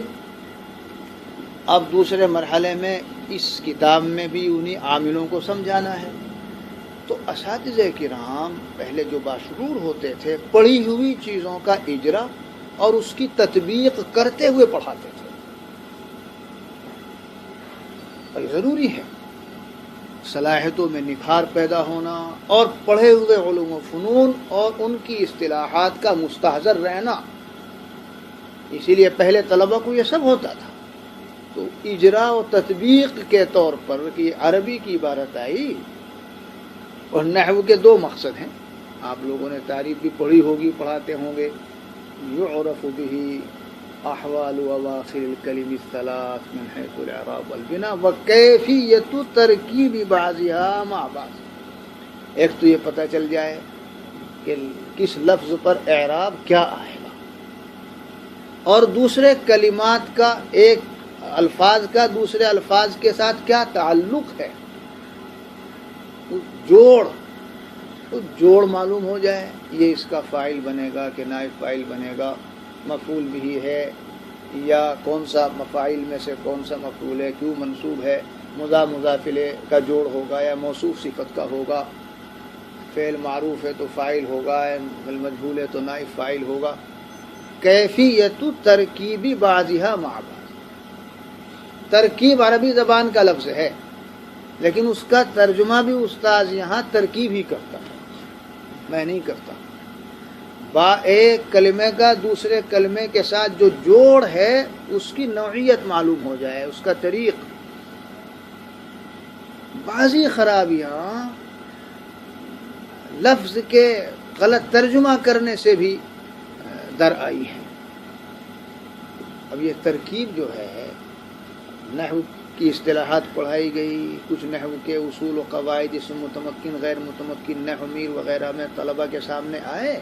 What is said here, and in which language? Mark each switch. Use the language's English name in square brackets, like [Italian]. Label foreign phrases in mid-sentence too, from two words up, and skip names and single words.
[Urdu] اب دوسرے مرحلے میں اس کتاب میں بھی انہی عاملوں کو سمجھانا ہے، تو اساتذہ کرام پہلے جو باشعور ہوتے تھے پڑھی ہوئی چیزوں کا اجرا اور اس کی تطبیق کرتے ہوئے پڑھاتے تھے، اور یہ ضروری ہے۔ صلاحیتوں میں نکھار پیدا ہونا اور پڑھے ہوئے علوم و فنون اور ان کی اصطلاحات کا مستحضر رہنا، اسی لیے پہلے طلبہ کو یہ سب ہوتا تھا. تو اجرا و تطبیق کے طور پر کہ عربی کی عبارت آئی. اور نحو کے دو مقصد ہیں، آپ لوگوں نے تعریف بھی پڑھی ہوگی، پڑھاتے ہوں گے. [Arabic] یعرف به احوال اواخر الکلم الثلاث من حیث الاعراب والبناء وکیفیت ترکیب بعضها مع بعض. [Urdu] ایک تو یہ پتہ چل جائے کہ کس لفظ پر اعراب کیا آئے گا، اور دوسرے کلمات کا ایک الفاظ کا دوسرے الفاظ کے ساتھ کیا تعلق ہے، جوڑ معلوم ہو جائے. یہ اس کا فاعل بنے گا کہ نائب فاعل بنے گا، مفعول بھی ہے یا کون سا مفاعل میں سے کون سا مفعول ہے، کیوں منصوب ہے، مضاف مضاف الیہ کا جوڑ ہوگا یا موصوف صفت کا ہوگا، فعل معروف ہے تو فاعل ہوگا، مجہول ہے تو نائب فاعل ہوگا. [Arabic] کیفیت ترکیب بعضها مع بعض. [Urdu] ترکیب عربی زبان کا لفظ ہے، لیکن اس کا ترجمہ بھی استاذ یہاں ترکیب ہی کرتا ہے، میں نہیں کرتا. ایک کلمے کا دوسرے کلمے کے ساتھ جو جوڑ ہے اس کی نوعیت معلوم ہو جائے، اس کا طریق. بعضی خرابیاں لفظ کے غلط ترجمہ کرنے سے بھی در آئی ہیں. اب یہ ترکیب جو ہے، نحو کی اصطلاحات پڑھائی گئی، کچھ نحو کے اصول و قواعد اس متمکن غیر متمکن نحو میر وغیرہ میں طلبہ کے سامنے آئے.